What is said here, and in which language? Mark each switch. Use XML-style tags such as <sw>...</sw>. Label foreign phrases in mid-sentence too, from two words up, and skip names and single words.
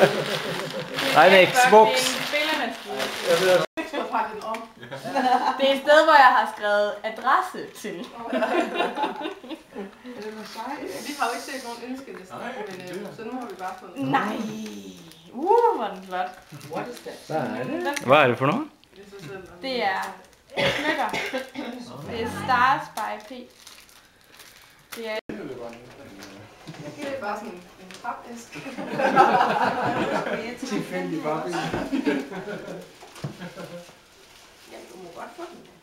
<da>Der er en Xbox. Det er en spillermaskine. Jeg skal pakke den om. Det er et sted, hvor jeg har skrevet adresse til. Vi har jo ikke set nogen ønskeliste, men så nu har vi bare fået den. Nej. Hvor er den flot.</da> <en>What is that?</en> <da>Hvad er det? Hvad er det for noget? Det er smykker. Det er Stars by P. Det er Det er bare sådan en papæske. Tilfældig bare. Ja, du må godt få den.</da>